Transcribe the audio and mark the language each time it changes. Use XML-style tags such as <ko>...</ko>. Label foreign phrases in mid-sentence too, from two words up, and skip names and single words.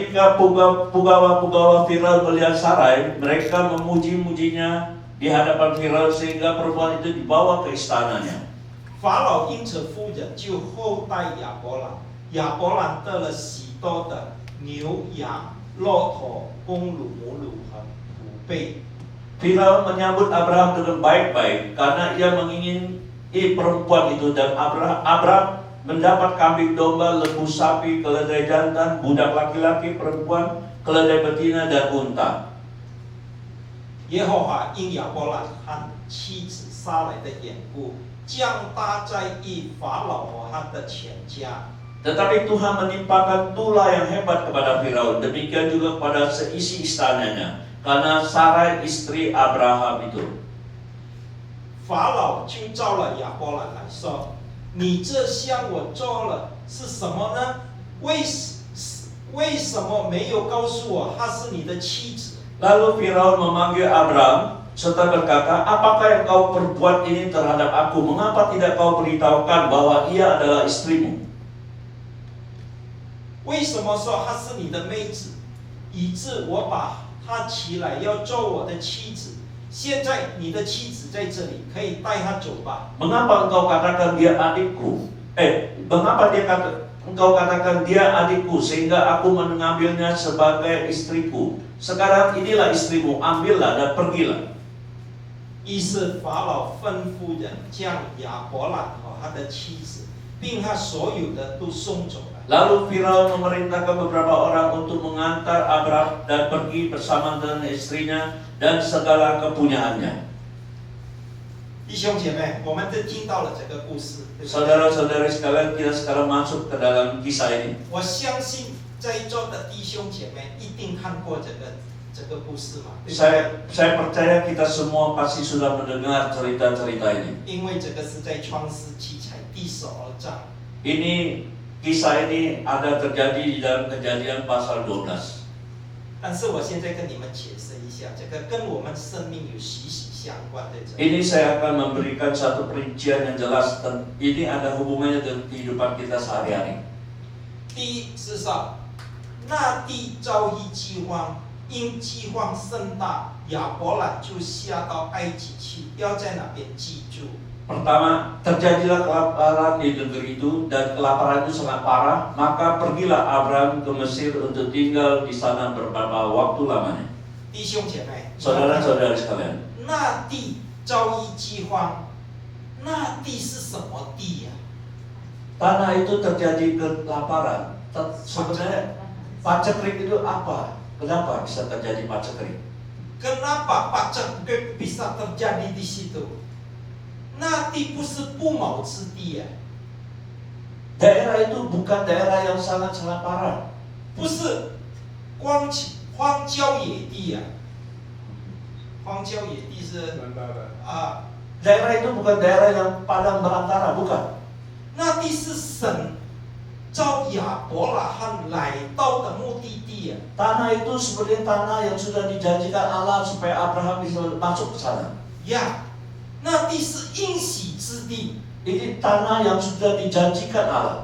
<id>ketika pegawai-pegawai Firaun melihat Sarai, mereka memuji-mujinya di hadapan Firaun sehingga perempuan itu dibawa ke istananya.</id> <zh>法老因着夫人就厚待亚伯兰，亚伯兰得了许多的牛羊、骆驼、公驴、母驴和仆婢。</zh> <id>Firaun menyambut Abraham dengan baik-baik karena ia mengingini perempuan itu, dan Abraham mendapat kambing domba, lembu sapi, keledai jantan, budak laki-laki, perempuan, keledai betina dan unta.</id> <zh>耶和华因亚伯兰和妻子撒来的缘故，降大灾于法老和他的全家。</zh> <id>Tetapi Tuhan menimpakan tulah yang hebat kepada Firaun, demikian juga kepada seisi istananya, karena Sarai istri Abraham itu.</id> <zh>法老就召了亚伯兰来说：“你这向我做了是什么呢？为什么没有告诉我她是你的妻子？”</zh> <id>Lalu Firaun memanggil Abraham serta berkata, apakah yang kau perbuat ini terhadap aku? Mengapa tidak kau beritahukan bahwa ia adalah istrimu?</id> <zh>为什么说她是你的妹子，以致我把她起来要做我的妻子？现在你的妻子在这里，可以带她走吧。</zh> <id>Mengapa engkau katakan dia adikku? Mengapa engkau katakan dia adikku sehingga aku mengambilnya sebagai istriku? Sekarang inilah istrimu, ambillah dan pergilah.</id> <zh>于是法老吩咐人将亚伯兰和他的妻子，并他所有的都送走了。</zh> <id>Lalu Firaun memerintahkan beberapa orang untuk mengantar Abraham dan pergi bersama dengan istrinya dan segala kepunyaannya.</id> <zh>弟兄姐妹，我们都听到了这个故事，对不对？</zh> <id>Saudara-saudari sekalian, kita sekarang masuk ke dalam kisah ini.</id> <zh>我相信在座的弟兄姐妹一定看过这个故事嘛，对不对？</zh> <id>Saya percaya kita semua pasti sudah mendengar cerita-cerita ini.</id> <zh>因为这个是在创世纪才第12章。</zh> <id>Kisah ini ada terjadi di dalam Kejadian pasal 12.</id> <zh>但是我现在跟你们解释一下，这个跟我们生命有息息相关的。</zh> <id>Ini saya akan memberikan satu perincian yang jelas, dan ini ada hubungannya dengan kehidupan kita sehari-hari.</id> <zh>第一是说，那地遭遇饥荒，因饥荒甚大，亚伯兰就下到埃及去，要在那边居住。</zh> <id>Pertama, terjadilah kelaparan di negeri itu, dan kelaparan itu sangat parah, maka pergilah Abraham ke Mesir untuk tinggal di sana beberapa waktu lamanya.</id> <zh>弟兄姐妹，</zh> <id>Saudara-saudari sekalian,</id> <zh>那地遭遇饥荒，那地是什么地呀、</zh> <id>tanah itu terjadi kelaparan. Sebenarnya paceklik itu apa? Kenapa bisa terjadi paceklik? Kenapa paceklik bisa terjadi di situ?</id> <zh>那地不是不毛之地呀、</zh> <id>Daerah itu bukan daerah yang sangat-sangat parah.</id> <zh>不是荒郊野地呀、荒郊野地是啊，</zh> <id>Daerah itu bukan daerah yang padang belantara, bukan.</id> <zh>那地是神召亚伯拉罕来到的目的地呀、</zh> <id>Tanah itu seperti tanah yang sudah dijanjikan Allah supaya Abraham bisa masuk ke sana.</id> <zh>呀，那地是应许之地，</zh> <id>Ini tanah yang sudah dijanjikan Allah.</id>